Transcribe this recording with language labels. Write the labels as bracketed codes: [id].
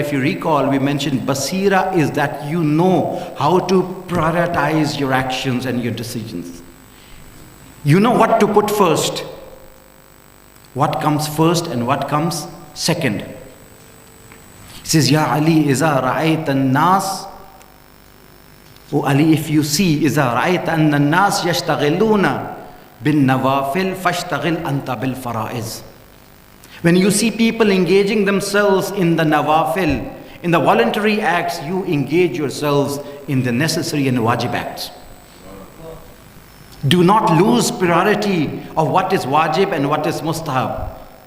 [en] If you recall, we mentioned basira is that you know how to prioritize your actions and your decisions. You know what to put first, what comes first and what comes second. He says, Ya Ali, [ar] إِذَا رَأَيْتَ النَّاسِ. [en] Oh Ali, if you see, [ar] إِذَا رَأَيْتَ أَنَّ النَّاسِ يَشْتَغِلُونَ بِالنَّوَافِلِ فَاشْتَغِلْ أَنْتَ بِالْفَرَائِضِ. [en] When you see people engaging themselves in the nawafil, in the voluntary acts, you engage yourselves in the necessary and wajib acts. Do not lose priority of what is wajib and what is mustahab.